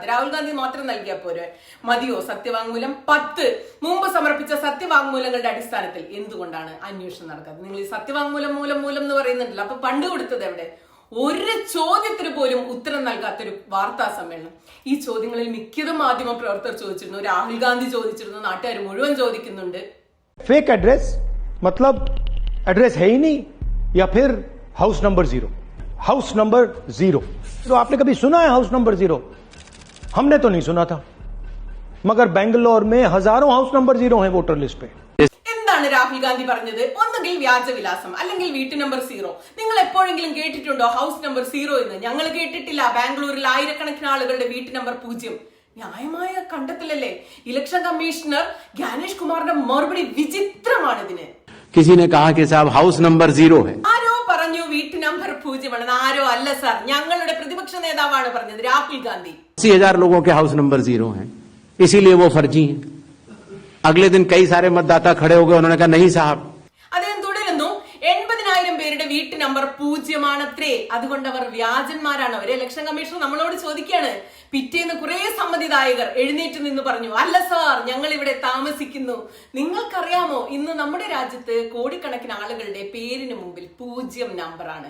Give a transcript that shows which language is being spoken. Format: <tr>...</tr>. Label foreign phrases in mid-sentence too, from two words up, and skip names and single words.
<ml>രാഹുൽ ഗാന്ധി മാത്രം നൽകിയാൽ പോരെ മതിയോ സത്യവാങ്മൂലം? 10, മുമ്പ് സമർപ്പിച്ച സത്യവാങ്മൂലങ്ങളുടെ അടിസ്ഥാനത്തിൽ എന്തുകൊണ്ടാണ് അന്വേഷണം നടക്കാത്തത്? നിങ്ങൾ ഈ സത്യവാങ്മൂലം മൂലം എന്ന് പറയുന്നുണ്ടല്ലോ, അപ്പൊ പണ്ട് കൊടുത്തത് എവിടെ? ഒരു ചോദ്യത്തിന് പോലും ഉത്തരം നൽകാത്തൊരു വാർത്താ സമ്മേളനം. ഈ ചോദ്യങ്ങളിൽ മിക്കതും മാധ്യമ പ്രവർത്തകർ ചോദിച്ചിരുന്നു, രാഹുൽ ഗാന്ധി ചോദിച്ചിരുന്നു, നാട്ടുകാർ മുഴുവൻ ചോദിക്കുന്നുണ്ട്.</ml> <en>fake address</en> <hi>मतलब एड्रेस है ही नहीं, या फिर</hi> <en>house number</en> <hi>0?</hi> <en>house number</en> <hi>0 तो आपने कभी सुना है?</hi> <en>house number</en> <hi>0 हमने तो नहीं सुना था, मगर बेंगलोर में हजारों</hi> <en>house number</en> <hi>0 हैं</hi> <en>voter list</en> <hi>पे.</hi> <ml>എന്താണ് രാഹുൽ ഗാന്ധി പറഞ്ഞത്? ഒന്നുകിൽ വ്യാജവിലാസം, അല്ലെങ്കിൽ വീട്ടു നമ്പർ 0. നിങ്ങൾ എപ്പോഴെങ്കിലും കേട്ടിട്ടുണ്ടോ</ml> <en>house number</en> <ml>0 എന്ന്? ഞങ്ങൾ കേട്ടിട്ടില്ല. ബാംഗ്ലൂരിൽ ആയിരക്കണക്കിന് ആളുകളുടെ വീട്ടു നമ്പർ 0. ന്യായമായ കണ്ടെത്തലല്ലേ?</ml> <en>election commissioner</en> <ml>ജ്ഞാനേഷ് കുമാറിന്റെ മറുപടി വിചിത്രമാണ് ഇതിന്.</ml> <hi>किसी ने कहा कि साहब</hi> <en>house number</en> <hi>0 है.</hi> <ml>ആരോ പറഞ്ഞു വീട്ടു നമ്പർ 0 ആണെന്ന്. ആരോ അല്ല സാർ, ഞങ്ങളുടെ പ്രതിപക്ഷ നേതാവാണ് പറഞ്ഞത്, രാഹുൽ ഗാന്ധി.</ml> <hi>80,000 लोगों के</hi> <en>house number</en> <hi>0 है, इसीलिए वो फर्जी है. अगले दिन कई सारे मतदाता खड़े हो गए, उन्होंने कहा नहीं साहब.</hi> <ml>അദ്ദേഹം തുടരുന്നു, 80,000 പേരുടെ വീട്ടു നമ്പർ 0 ആണത്രേ, അതുകൊണ്ട് അവർ വ്യാജന്മാരാണ്. അവർ</ml> <en>election commissioner</en> <ml>നമ്മളോട് ചോദിക്കുകയാണ്. പിറ്റേന്ന് കുറെ സമ്മതിദായകർ എഴുന്നേറ്റ് നിന്ന് പറഞ്ഞു, അല്ല സാർ, ഞങ്ങൾ ഇവിടെ താമസിക്കുന്നു. നിങ്ങൾക്കറിയാമോ, ഇന്ന് നമ്മുടെ രാജ്യത്ത് കോടിക്കണക്കിന് ആളുകളുടെ പേരിന് മുമ്പിൽ 0 നമ്പറാണ്.</ml>